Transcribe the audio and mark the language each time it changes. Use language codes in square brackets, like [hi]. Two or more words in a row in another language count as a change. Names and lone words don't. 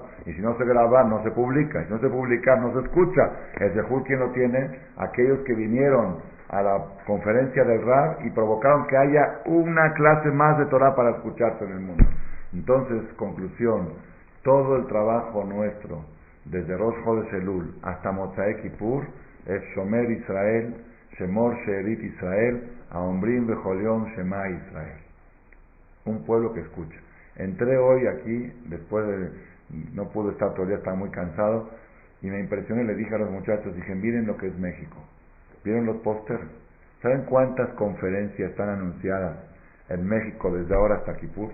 [es] Y si no se graba, no se publica. Y si no se publica, no se escucha. El Zehut, ¿quién lo tiene? Aquellos que vinieron a la conferencia del Rav y provocaron que haya una clase más de Torah para escucharse en el mundo. Entonces, conclusión, todo el trabajo nuestro, desde Rosh Chodesh Elul hasta Motzei Kippur, es [he] שומר ישראל, שמור שארית ישראל, האומרים בכל יום שמע ישראל. [es] Un pueblo que escucha. Entré hoy aquí, después de, no pude estar todo el día, estaba muy cansado, y me impresioné, le dije a los muchachos, dije, miren lo que es México. ¿Vieron los pósters? ¿Saben cuántas conferencias están anunciadas en México desde ahora hasta Kippur?